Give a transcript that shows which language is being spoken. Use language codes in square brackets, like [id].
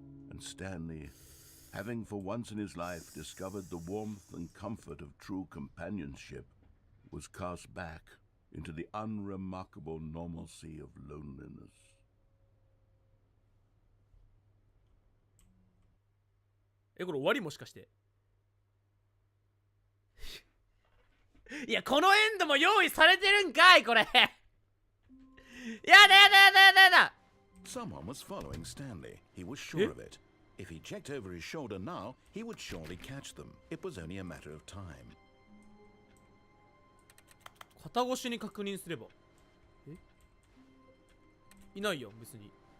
[en] And Stanley, having for once in his life discovered the warmth and comfort of true companionship, was cast back into the unremarkable normalcy of loneliness. [ja] これ終わりもしかしていやこのエンドも用意されてるんかいこれやだやだやだやだやだ [en] Someone was following Stanley. He was sure of it. If he checked over his shoulder now, he would surely catch them. It was only a matter of time. [ja] 肩越しに確認すればいないよ別に。